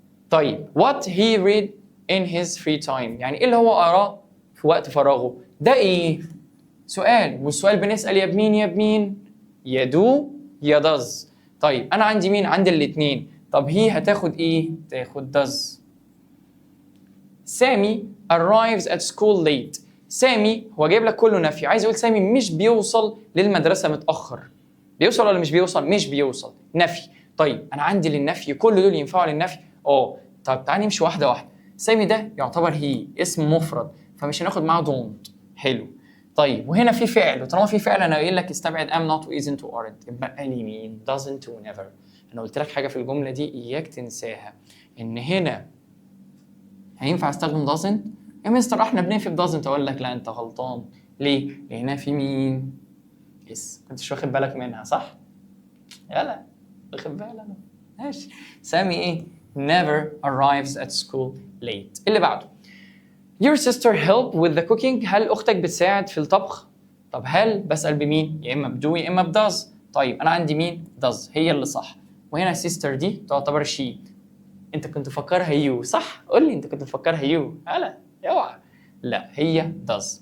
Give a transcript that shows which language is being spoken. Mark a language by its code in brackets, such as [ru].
[ar] طيب [en] what he read in his free time، [ar] يعني ايه اللي هو قراه في وقت فراغه؟ ده ايه؟ سؤال، والسؤال بنسأل يا بمين يا بمين؟ يا دو يا داز. طيب انا عندي مين؟ عندي الاثنين. طب هي هتاخد ايه؟ تاخد داز. [en] سامي arrives at school late. [ar] سامي هو جايب لك كله نفي، عايز يقول سامي مش بيوصل للمدرسة متأخر. بيوصل ولا مش بيوصل؟ مش بيوصل، نفي. طيب انا عندي للنفي كل دول ينفعوا للنفي؟ طب تعالى نمشي واحدة واحدة. سامي ده يعتبر هي اسم مفرد، فمش هناخد معاه don't. حلو. طيب وهنا في فعل، وطالما في فعل انا قايل لك استبعد am not و isn't و aren't، يبقى لي مين؟ doesn't و never. انا قلت لك حاجة في الجملة دي اياك تنساها، ان هنا هينفع استخدم doesn't؟ يا مستر احنا بننفي ب doesn't، اقول لك لا انت غلطان. ليه؟ لانها في مين؟ اس. كنتش واخد بالك منها صح؟ يلا واخد بالك. ماشي. [en] سامي ايه؟ never arrives at school late. اللي بعده your sister help with the cooking. [ar] هل اختك بتساعد في الطبخ؟ طب هل بسأل بمين؟ يا اما بدو يا اما بداز. طيب انا عندي مين؟ does، هي اللي صح. وهنا sister دي تعتبر she. انت كنت مفكرها يو صح؟ قول لي انت كنت مفكرها يو. لا اوعى. لا هي does.